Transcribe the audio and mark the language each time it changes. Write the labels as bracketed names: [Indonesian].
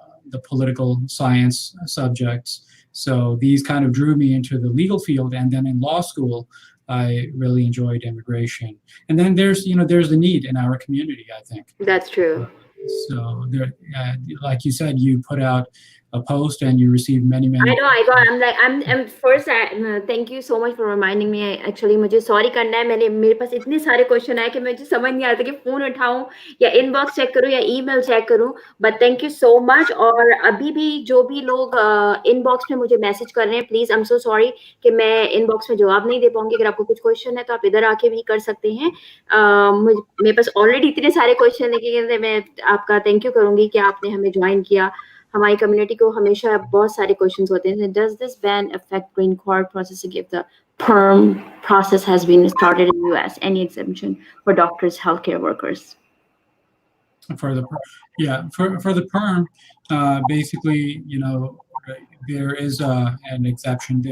[English] the political science subjects. So these kind of drew me into the legal field, and then in law school, I really enjoyed immigration. And then there's the need in our community, I think. That's true. So there, like you said, you put out a post and you received many, I many. know, I got. I'm first. Thank you so much for reminding me. [Hindi] Actually, मुझे sorry करना है. मेरे पास इतने सारे question आए कि मुझे समझ नहीं आता कि phone उठाऊं या inbox check करूं या email check करूं. [English] But thank you so much. [Hindi] और अभी भी जो भी लोग inbox में मुझे message कर रहे हैं, [English] please, I'm so sorry [Hindi] कि मैं inbox में जवाब नहीं दे पाऊंगी. अगर आपको कुछ question है तो आप इधर आके भी कर सकते हैं. मेरे पास already इतने सारे question है कि मैं आपका thank you करूंगी कि आपने हमें join किया. हमारी कम्युनिटी को हमेशा बहुत सारे क्वेश्चंस होते हैं. [English] Does this ban affect green card processing if the perm process has been started in the US? Any exemption for doctors, healthcare workers? For the for the perm, basically, there is an exception.